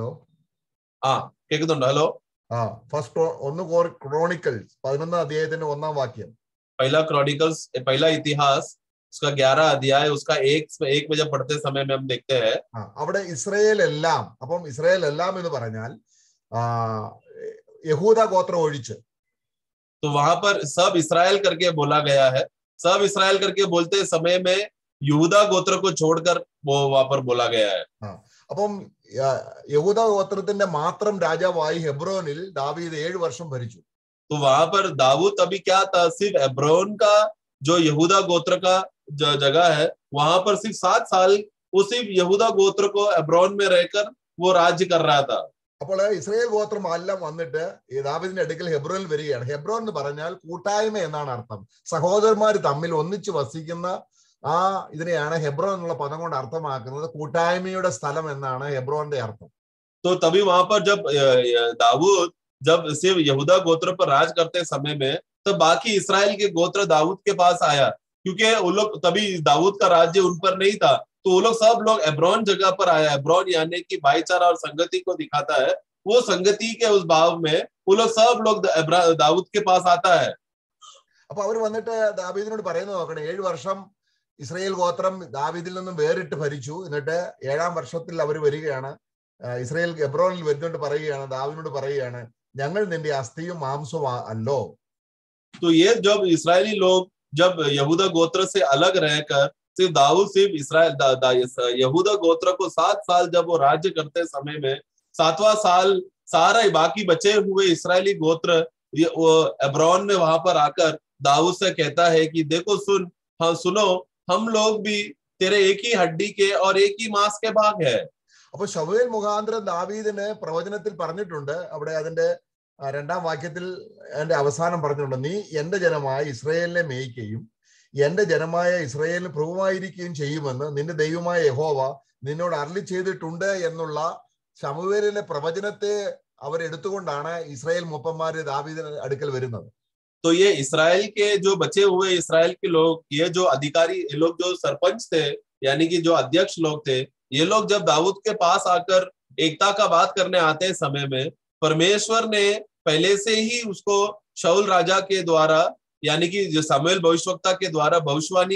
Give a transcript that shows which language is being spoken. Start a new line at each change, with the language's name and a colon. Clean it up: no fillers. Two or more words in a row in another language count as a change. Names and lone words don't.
Malayalam: കേൾക്കുന്നുണ്ടോ? ഹലോ, ഫസ്റ്റ് 1 ക്രോണിക്കൽസ് 11 അധ്യായത്തിന്റെ 1-ാം വാക്യം.
Hindi: पहला क्रॉनिकल्स, पहला इतिहास उसका 11 अध्याय उसका 1 में जब पढ़ते समय में हम देखते हैं,
Malayalam: അവിടെ ഇസ്രായേൽ എല്ലാം, അപ്പം ഇസ്രായേൽ എല്ലാം എന്ന് പറഞ്ഞാൽ യഹൂദ ഗോത്രം ഒഴിച്ച്,
Hindi: तो वहां पर सब इस्राएल करके बोला गया है। सब इस्राएल करके बोलते समय में यहूदा गोत्र को छोड़कर वो वहां पर बोला गया है।
Malayalam: അപ്പം യഹൂദ ഗോത്രത്തിന്റെ മാത്രം രാജാവായി ഹെബ്രോനിൽ ദാവീദ് 7 വർഷം ഭരിച്ചു.
Hindi: तो वहां पर दाऊद अभी क्या था, सिर्फ एब्रोन का जो यहूदा गोत्र का जगह है, वहां पर सिर्फ 7 साल वो सिर्फ यहूदा गोत्र को एब्रोन में रहकर वो राज्य कर रहा था।
Malayalam: അപ്പോൾ ഇസ്രായേൽ ഗോത്രം എല്ലാം വന്നിട്ട് ഈ ദാവീദിന്റെ അടുക്കൽ ഹെബ്രോനിൽ വരികയാണ്. ഹെബ്രോൻ എന്ന് പറഞ്ഞാൽ കൂട്ടായ്മ എന്നാണ് അർത്ഥം. സഹോദരന്മാർ തമ്മിൽ ഒന്നിച്ച് വസിക്കുന്ന ഇതിനെയാണ് ഹെബ്രോൻ എന്നുള്ള പദം കൊണ്ട് അർത്ഥമാക്കുന്നത്. കൂട്ടായ്മയുടെ സ്ഥലം എന്നാണ് ഹെബ്രോന്റെ अर्थം.
Hindi: तो तभी वहां पर जब दाऊद जब सिर्फ यहूदा गोत्र पर राज करते समय में, तो बाकी इस्राएल के गोत्र दाऊद के पास आया, क्योंकि वो लोग तभी दाऊद का राज्य उन पर नहीं था, तो वो लोग सब लोग एब्रोन जगह पर आया। एब्रोन यानी कि भाईचारा और संगति को दिखाता है। वो संगति के उस भाव में वो लोग सब लोग दाऊद के पास आता है।
Malayalam: അപ്പൊ അവർ വന്നിട്ട് ദാവീദിനോട് പറയുന്നത് നോക്കണം, 7 വർഷം ഇസ്രായേൽ ഗോത്രം ദാവീദിൽ നിന്നും വേറിട്ട് ഭരിച്ചു. എന്നിട്ട് 7-ാം വർഷത്തിൽ അവർ വരികയാണ്, ഇസ്രായേൽ എബ്രോനിൽ വരുന്നോണ്ട് പറയുകയാണ്, ദാവീദിനോട് പറയുകയാണ്, ഞങ്ങൾ നിന്റെ അസ്ഥിയും മാംസവും അല്ലോ.
Hindi: तो ये जब इस्राएली लोग जब यहूदा गोत्र से अलग रहकर सिर्फ दाऊद सिर्फ इस्राएल यहूदा गोत्र को 7 साल जब वो राज्य करते समय में 7वां साल सारा बाकी बचे हुए इस्राएली गोत्र वो एब्रोन में वहां पर आकर दाऊद से कहता है कि देखो सुनो, हम लोग भी तेरे एक ही हड्डी के और एक ही मांस के भाग है।
Malayalam: അപ്പൊ ശമൂവേൽ മുഖാന്തരം ദാവീദിന് പ്രവചനത്തിൽ പറഞ്ഞിട്ടുണ്ട്, അവിടെ അതിന്റെ രണ്ടാം വാക്യത്തിൽ അതിന്റെ അവസാനം പറഞ്ഞിട്ടുണ്ട്, നീ എന്റെ ജനമായ ഇസ്രായേലിനെ മേയ്ക്കുകയും എന്റെ ജനമായ ഇസ്രായേലിന് പ്രഭുവായിരിക്കുകയും ചെയ്യുമെന്ന് നിന്റെ ദൈവമായ യഹോവ നിന്നോട് അരുളി ചെയ്തിട്ടുണ്ട് എന്നുള്ള ശമൂവേലിന്റെ പ്രവചനത്തെ അവരെടുത്തുകൊണ്ടാണ് ഇസ്രായേൽ മൂപ്പന്മാര് ദാവീദിന് അടുക്കൽ വരുന്നത്.
Hindi: तो ये इसराइल के जो बचे हुए इसराइल के लोग, ये जो अधिकारी, ये लोग जो सरपंच थे यानी कि जो अध्यक्ष लोग थे, ये लोग जब दाऊद के पास आकर एकता का बात करने आते समय में परमेश्वर ने पहले से ही उसको शाऊल राजा के द्वारा यानी कि जो शमूएल भविष्यवक्ता के द्वारा भविष्यवाणी